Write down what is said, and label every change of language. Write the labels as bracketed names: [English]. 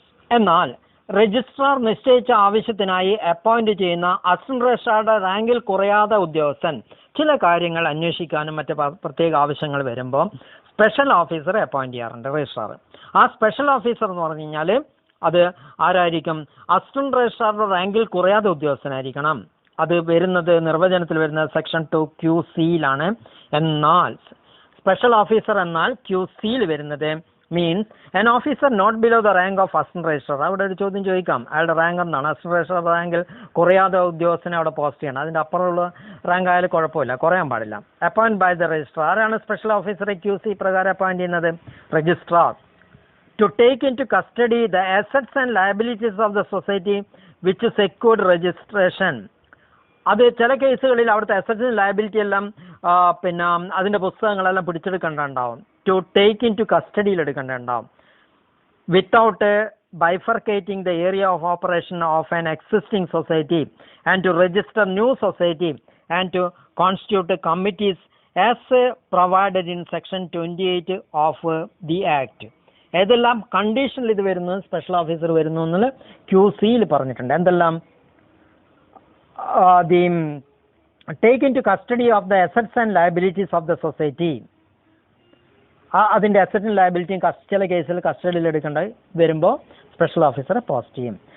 [Malayalam] എന്നാൽ രജിസ്ട്രാർ നിശ്ചയിച്ച ആവശ്യത്തിനായി അപ്പോയിന്റ് ചെയ്യുന്ന അസിസ്റ്റന്റ് രജിസ്ട്രാറുടെ റാങ്കിൽ കുറയാത്ത ഉദ്യോഗസ്ഥൻ ചില കാര്യങ്ങൾ അന്വേഷിക്കാനും മറ്റ് പ്രത്യേക ആവശ്യങ്ങൾ വരുമ്പോൾ സ്പെഷ്യൽ ഓഫീസറെ അപ്പോയിന്റ് ചെയ്യാറുണ്ട് രജിസ്ട്രാർ. ആ സ്പെഷ്യൽ ഓഫീസർ എന്ന് പറഞ്ഞു കഴിഞ്ഞാൽ അത് ആരായിരിക്കും? അസിസ്റ്റന്റ് രജിസ്ട്രാറുടെ റാങ്കിൽ കുറയാത്ത ഉദ്യോഗസ്ഥനായിരിക്കണം. അത് വരുന്നത് നിർവചനത്തിൽ വരുന്നത് സെക്ഷൻ 2QCയിലാണ്. [English] എന്നാൽ special officer [Malayalam] എന്നാൽ QCയിൽ വരുന്നത് [English] Means an officer not below the rank of assistant registrar. [Malayalam] അവിടെ ഒരു ചോദ്യം ചോദിക്കാം, അയാളുടെ റാങ്ക് എന്താണ്? അസിസ്റ്റന്റ് രജിസ്ട്രാർ റാങ്കിൽ കുറയാതെ ഉദ്യോഗസ്ഥനെ അവിടെ പോസ്റ്റ് ചെയ്യണം. അതിന്റെ അപ്പുറമുള്ള റാങ്ക് ആയാലും കുഴപ്പമില്ല, കുറയാൻ പാടില്ല. [English] Appoint by the registrar. [Malayalam] ആരാണ് സ്പെഷ്യൽ ഓഫീസറെ QC പ്രകാരം അപ്പോയിന്റ് ചെയ്യുന്നത്? Registrar. [English] To take into custody the assets and liabilities of the society which secured registration. [Malayalam] അത് ചില കേസുകളിൽ അവിടുത്തെ അസറ്റ്സ് ലയബിലിറ്റി എല്ലാം പിന്നെ അതിന്റെ പുസ്തകങ്ങളെല്ലാം പിടിച്ചെടുക്കേണ്ടതുണ്ടാവും. [English] to take into [Malayalam] കസ്റ്റഡിയിൽ എടുക്കേണ്ടതുണ്ടാവും. [English] Without bifurcating the area of operation of an existing society and to register new society and to constitute committees as provided in section 28 of the act. [Malayalam] ഏതെല്ലാം കണ്ടീഷനിൽ ഇത് വരുന്നു, special officer വരുന്നു എന്നുള്ള QCയിൽ പറഞ്ഞിട്ടുണ്ട്. എന്തെല്ലാം? [English] the take into custody of the assets and liabilities of the society. [Malayalam] അതിന്റെ അസറ്റും ലയബിലിറ്റിയും ചില കേസിൽ കസ്റ്റഡിയിൽ എടുക്കേണ്ട വരുമ്പോൾ സ്പെഷ്യൽ ഓഫീസറെ പോസ്റ്റ് ചെയ്യും.